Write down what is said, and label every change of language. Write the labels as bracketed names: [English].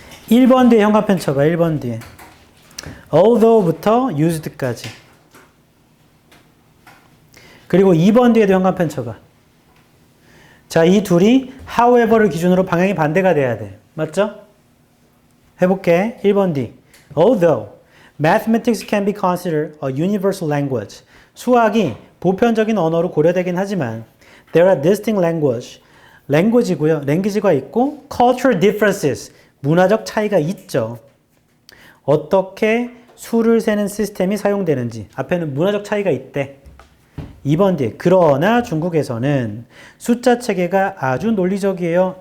[Korean] 1번 뒤에 형광펜 쳐봐. 1번 뒤에 although부터 used까지. 그리고 2번 뒤에도 형광펜 쳐봐. 자, 이 둘이 however를 기준으로 방향이 반대가 돼야 돼. 맞죠? 해볼게. 1번 뒤. [English] Although mathematics can be considered a universal language. [Korean] 수학이 보편적인 언어로 고려되긴 하지만 [English] there are distinct language [Korean] 가 있고 [English] cultural differences. [Korean] 문화적 차이가 있죠. 어떻게 수를 세는 시스템이 사용되는지. 앞에는 문화적 차이가 있대. 2번 뒤에 그러나 중국에서는 숫자 체계가 아주 논리적이에요.